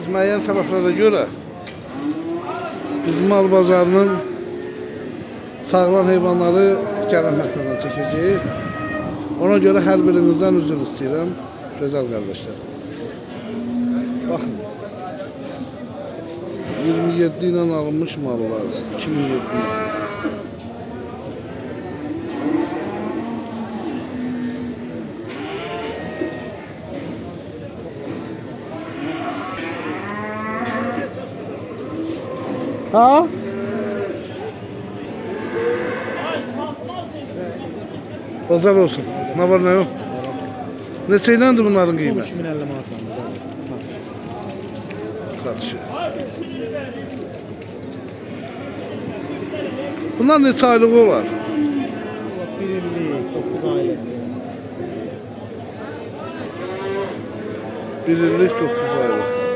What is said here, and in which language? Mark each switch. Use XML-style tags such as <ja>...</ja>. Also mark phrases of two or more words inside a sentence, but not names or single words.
<az>müəyyən səbəblərə görə biz mal bazarının sağlam heyvanları gələn həftədən çəkəcəyik. Ona görə hər birinizdən üzr istəyirəm, gözəl qardaşlar. Baxın, 27 ilə alınmış mallar, 2007 ilə. Ha?</az> <tr>Pazar olsun. Ne var ne yok?</tr> <az>Neçəyləndi bunların qiyməti? 2050 manatlandı. Satışı. Bunlar neçə aylıq olar? 1 illik, 9 aylık. 1 illik 9 aylıq.</az>